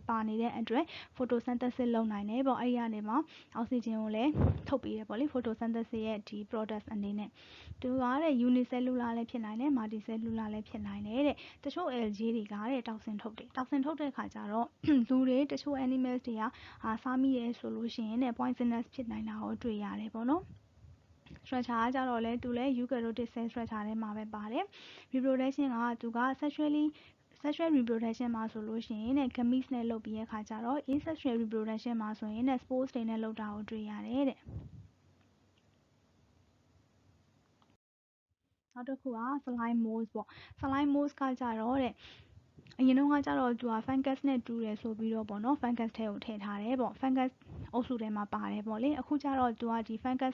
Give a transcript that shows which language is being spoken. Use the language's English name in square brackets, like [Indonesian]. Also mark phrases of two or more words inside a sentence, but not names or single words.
[Burmese] ပါနေတဲ့အတွက် photosynthesis လုပ်နိုင်တယ်ပေါ့အဲ့ဒီကနေမှာအောက်ဆီဂျင်ကိုလည်းထုတ်ပေးတယ်ပေါ့လေ photosynthesis ရဲ့ဒီ product အနေနဲ့သူကတဲ့ unicellular လည်းဖြစ်နိုင်တယ် multicellular လည်းဖြစ်နိုင်တယ်တဲ့တချို့ LG တွေကတဲ့တောက်ဆင်ထုတ်တယ်တောက်ဆင်ထုတ်တဲ့ခါကျတော့လူတွေတချို့ animals တွေကစားမိတယ်ဆိုလို့ရှိရင်တဲ့ poisonous ဖြစ်နိုင်တာကိုတွေ့ရတယ်ပေါ့နော်structure ကကြတော့လဲသူလဲ [English] eukaryotic cell structure [Burmese] ထဲမှာပဲပါတယ် reproduction ကသူက [English] sexual reproduction [Burmese] မှာဆိုလို့ရှိရင်တဲ့ gametes နဲ့လုပ်ပြီးတဲ့ခါကျတော့ [English] asexual reproduction [Burmese] မှာဆိုရင်တဲ့ spores တွေနဲ့လုပ်တာကိုတွေ့ရတယ်တဲ့ နောက်တစ်ခုက [English] slime mold [Burmese] ပေါ့ [English] slime mold [Burmese] ကကြတော့တဲ့အရင်တော့ကကြတော့သူက fungus နဲ့တူတယ်ဆိုပြီးတော့ပေါ့နော် fungus ထဲကိုထည့်ထားတယ်ပေါ့ fungus အုပ်စုထဲမှာပါတယ်ပေါ့လေအခုကျတော့သူကဒီ fungus